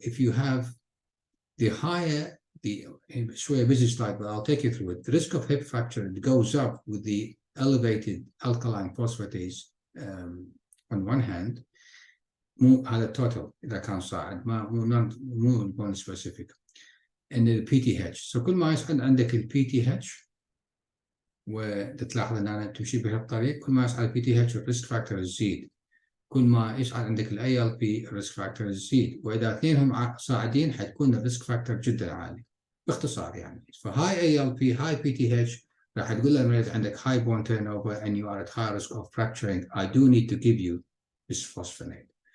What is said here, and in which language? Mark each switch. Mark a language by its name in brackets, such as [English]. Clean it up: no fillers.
[English] If you have the higher, it's a busy slide, but I'll take you through it. The risk of hip fracture goes up with the elevated alkaline phosphatase on one hand. [Arabic] مو هذا التوتال اذا كان صاعد، مو البون سبيسيفيك. ان البي تي اتش، سو كل ما يصعد عندك البي تي اتش وتلاحظ ان انا تمشي بهالطريق، كل ما يصعد البي تي اتش الريسك فاكتور يزيد، كل ما يصعد عندك الاي ال بي الريسك فاكتور يزيد، واذا اثنينهم صاعدين حتكون الريسك فاكتور جدا عالي. باختصار يعني، فهاي اي ال بي هاي بي تي اتش راح تقول للمريض عندك هاي بون تيرن اوفر [English] and you are at high risk of fracturing. I do need to give you bisphosphonate.